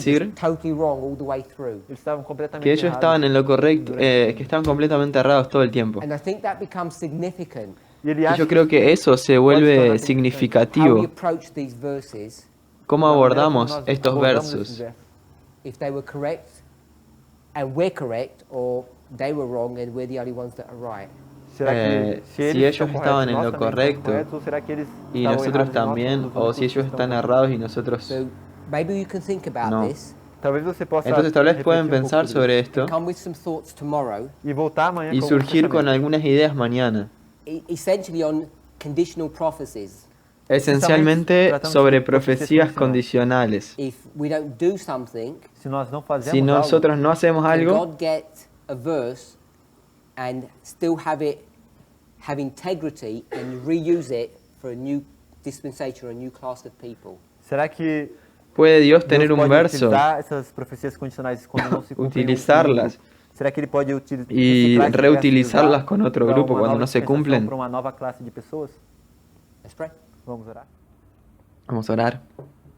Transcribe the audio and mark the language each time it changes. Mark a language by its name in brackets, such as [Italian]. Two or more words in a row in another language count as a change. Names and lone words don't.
[Spanish] decir [English] just totally wrong all the way through? [Portuguese] eles estavam completamente [Spanish] que ellos [Portuguese] errados. [Spanish] estaban en lo correcto, que estaban completamente errados todo el tiempo? [English] And I think that becomes significant. [Portuguese] E ele [Spanish] Y [Portuguese] acha [Spanish] yo creo que eso se vuelve [English] How we [Spanish] significativo. [English] approach these verses, [Spanish] ¿Cómo [Portuguese] da maneira como [Spanish] abordamos [Portuguese] nós [Spanish] estos [Portuguese] abordamos esses [Spanish] versos? [Portuguese] versos. [English] if they were correct and we're correct, or they were wrong and we're the only ones that are right. [Portuguese] Será que [Spanish] Si [Portuguese] eles [Spanish] ellos [Portuguese] estão [Spanish] estaban [Portuguese] corretos, [Spanish] en [Portuguese] nós [Spanish] lo [Portuguese] também estamos [Spanish] correcto, [Portuguese] corretos, ou será que eles [Spanish] Y [Portuguese] estavam [Spanish] nosotros [Portuguese] errados e nós [Spanish] también, [Portuguese] somos os [Spanish] o [Portuguese] únicos [Spanish] si [Portuguese] que [Spanish] ellos [Portuguese] estamos [Spanish] están [Portuguese] corretos? [Spanish] errados y nosotros [English] So maybe you can think about [Spanish] no. [English] this [Portuguese] Talvez você possa [Spanish] Entonces tal vez pueden [Portuguese] refletir [Spanish] pensar [Portuguese] pouco [Spanish] sobre esto [English] and come with some thoughts tomorrow, [Portuguese] e voltar amanhã [Spanish] y [Portuguese] com [Spanish] surgir [Portuguese] alguns [Spanish] con [Portuguese] pensamentos. [Spanish] algunas ideas mañana. [English] essentially on conditional prophecies. [Spanish] Esencialmente tratamos sobre de profecías profecías condicionales. [English] If we don't do something, [Portuguese] Se nós não fazemos [Spanish] Si nosotros no hacemos [English] can [Spanish] algo, [English] God get a verse and still have integrity and reuse it for a new dispensation or a new class of people? [Portuguese] algo, será que [Spanish] puede Dios [Portuguese] Deus [Spanish] tener un [Portuguese] pode [Spanish] verso [Portuguese] utilizar essas profecias condicionais quando não se cumprem [Spanish] utilizarlas [Portuguese] no grupo? Será que ele pode [Spanish] y [Portuguese] reciclar esse verso e [Spanish] reutilizarlas [Portuguese] usar [Spanish] con otro [Portuguese] para [Spanish] grupo [Portuguese] uma [Spanish] cuando [Portuguese] nova [Spanish] no se [Portuguese] dispensação, [Spanish] cumplen? [Portuguese] para uma nova classe de pessoas? [English] Let's pray. [Portuguese] Vamos orar? [Spanish] Vamos a orar.